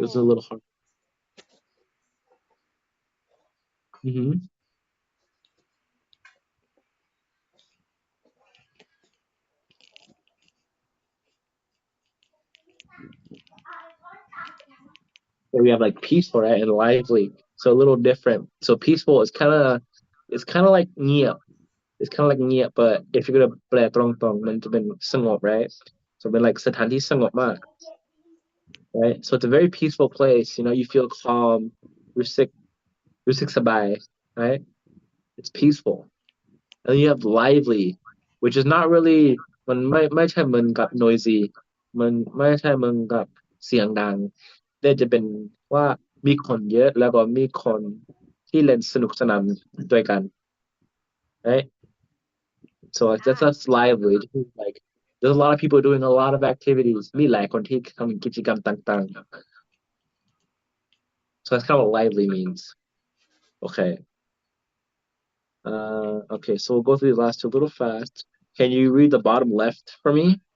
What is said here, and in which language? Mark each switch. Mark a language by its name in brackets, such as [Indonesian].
[English] This is a little hard So we have like peaceful, right, and lively. So a little different. So peaceful is kind of like เงียบ It's kind of like เงียบ but if you're gonna [Thai] แปลตรงๆมันจะเป็นสงบ [English] right? So เป็น like [Thai] สถานที่สงบมาก [English] right? So it's a very peaceful place. You know, you feel calm. [Thai] รู้สึกสบาย [English] right? It's peaceful. And then you have lively. which is not really [Thai] มันไม่ใช่เหมือนกับ noisy มันไม่ใช่เหมือนกับเสียงดังแต่จะเป็นว่ามีคนเยอะแล้วก็มีคนที่เล่นสนุกสนานด้วยกัน right [English] so like that's lively like there's a lot of people doing a lot of activities [Thai] มีหลายคนที่ทำกิจกรรมต่างๆ [English] so that's kind of what lively means okay okay so we'll go through these last two a little fast can you read the bottom left for me